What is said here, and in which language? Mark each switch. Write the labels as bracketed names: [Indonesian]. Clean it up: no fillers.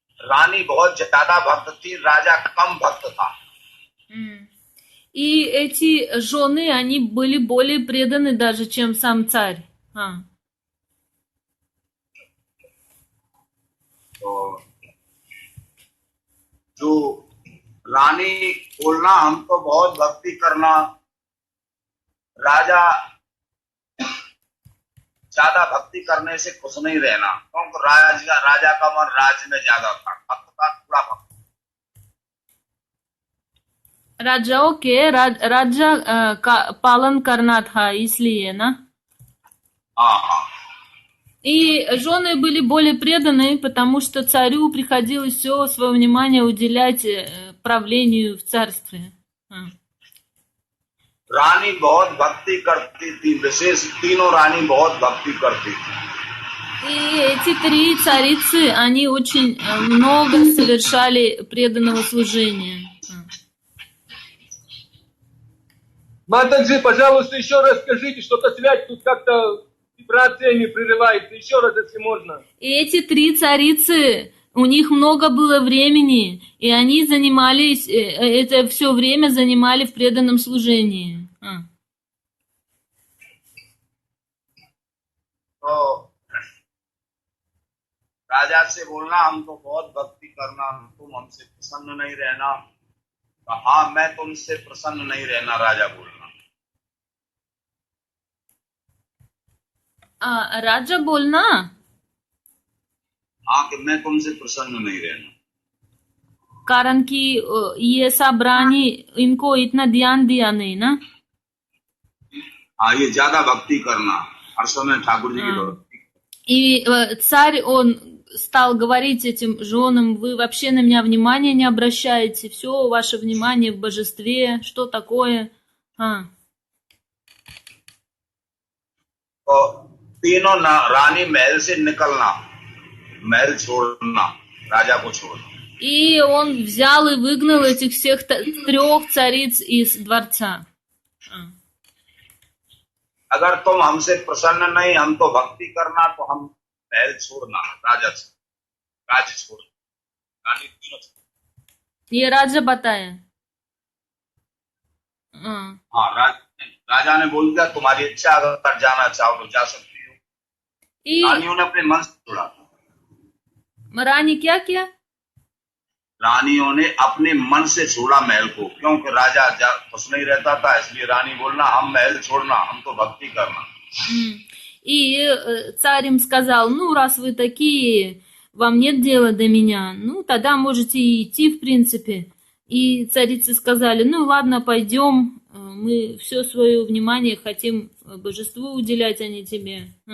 [Hindi] रानी बहुत ज्यादा भक्त थी, राजा कम भक्त था। [Russian] И эти жены, они были более преданы даже, чем сам царь. [Hindi] तो जो रानी बोलना हमको बहुत भक्ति करना, राजा ज्यादा भक्ति करने से खुश नहीं रहना, क्योंकि राजा का मन राज्य में ज्यादा था, भक्त का थोड़ा भक्त। राजाओं के राज्य का पालन करना था, इसलिए, ना? हाँ। [Russian] И жены были более преданы, потому что царю приходилось все свое внимание уделять правлению в царстве. [Hindi] रानी बहुत भक्ति करती थी, विशेष तीनों रानी बहुत भक्ति करती थी। [Russian] И эти три царицы, они очень много совершали преданного служения. Матаджи, пожалуйста, еще раз скажите, что-то связь тут как-то вибрациями прерывается. Еще раз, если можно. И эти три царицы, у них много было времени, и они занимались, это все время занимали в преданном служении. [Hindi] तो राजा से बोलना हमको बहुत भक्ति करना, तुम हमसे प्रसन्न नहीं रहना। हाँ, मैं तुमसे प्रसन्न नहीं रहना, राजा बोलना। राजा बोलना? हाँ, कि मैं तुमसे प्रसन्न नहीं रहना। कारण कि ये सब रानी इनको इतना ध्यान दिया नहीं, ना? हाँ, ये ज्यादा भक्ति करना, हर समय ठाकुर जी की भक्ति। [Russian] И царь, он стал говорить этим женам: вы вообще на меня внимания не обращаете, все ваше внимание в божестве, что такое? [Hindi] तो तीनों रानी महल से निकलना, महल छोड़ना, राजा को छोड़ना। [Russian] И он взял и выгнал этих всех трех цариц из дворца. [Hindi] अगर तुम हमसे प्रसन्न नहीं, हम तो भक्ति करना, तो हम महल छोड़ना, राज्य छोड़ना, रानी तीनों छोड़ना। ये राजा बताया। हाँ, राजा ने बोल दिया तुम्हारी इच्छा, अगर जाना चाहो तो जा सकती हो। रानियों ने अपने मन से छोड़ा। रानी क्या किया? रानियों ने अपने मन से छोड़ा महल को, क्योंकि राजा खुश नहीं रहता था, इसलिए रानी बोलना हम महल छोड़ना, हम तो भक्ति करना। [Russian] И царь им сказал: ну, раз вы такие, вам нет дела до меня, ну, тогда можете идти, в принципе. И царицы сказали: ну, ладно, пойдем, мы все свое внимание хотим божеству уделять, а не тебе.